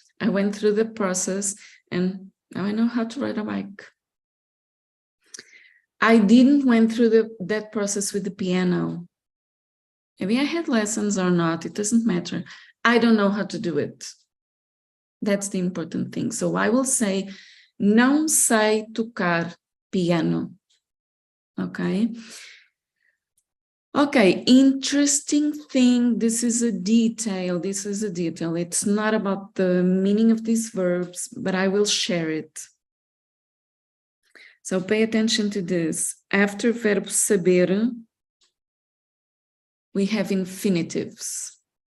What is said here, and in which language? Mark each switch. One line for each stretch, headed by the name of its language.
English: I went through the process, and now I know how to ride a bike. I didn't went through that process with the piano. Maybe I had lessons or not, it doesn't matter. I don't know how to do it. That's the important thing. So I will say,
Portuguese: não sei tocar piano.
English: Okay. Okay, interesting thing. This is a detail. This is a detail. It's not about the meaning of these verbs, but I will share it. So pay attention to this. After verb saber, we have infinitives.